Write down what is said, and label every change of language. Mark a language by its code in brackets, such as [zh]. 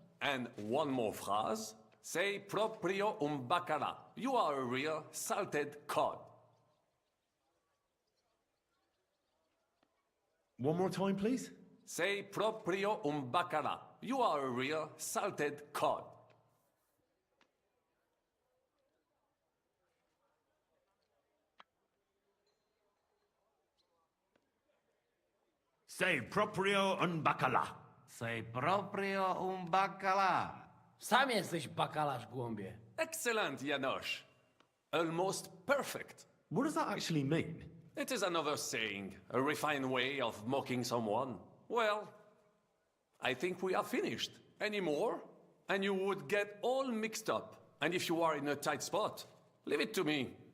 [en] And one more phrase. [it] Sei proprio un baccara. [en] You are a real salted cod. One more time, please. [it] Sei proprio un baccara. [en] You are a real salted cod. [it] Sei proprio un baccalà. Sei proprio un baccalà. [pl] Sam jesteś bakalarz, głąbie. [en] Excellent, Janosch. Almost perfect. What does that actually mean? It is another saying, a refined way of mocking someone. Well, I think we are finished. Any more? And you would get all mixed up. And if you are in a tight spot, leave it to me.